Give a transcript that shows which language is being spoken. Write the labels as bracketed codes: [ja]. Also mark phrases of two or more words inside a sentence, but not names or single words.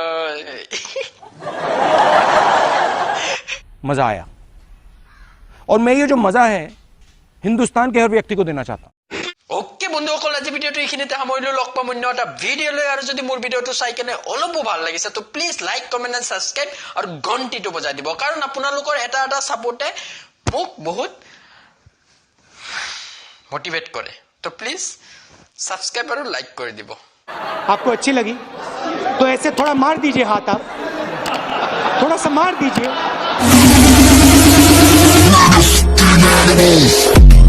[hi] मजा आया और मैं ये जो मजा है हिंदुस्तान के हर व्यक्ति को देना चाहता हूं [as] ওকে বন্ধুসকল আজি ভিডিঅ'টো এইখিনিতে সামৰিলো লগ পাম অন্য এটা ভিডিঅ'লৈ আৰু যদি মোৰ ভিডিঅ'টো চাই কেনে অলপো ভাল লাগিছে তো [en] please like comment and subscribe [as] আৰু ঘণ্টিটো বজাই দিব কাৰণ আপোনালোকৰ এটা ছাপোৰ্টে মোক বহুত [hi] मोटिवेट करे तो प्लीज सब्सक्राइब और लाइक कर दीजिए आपको अच्छी लगी तो ऐसे थोड़ा मार दीजिए हाथ आप थोड़ा सा मार दीजिए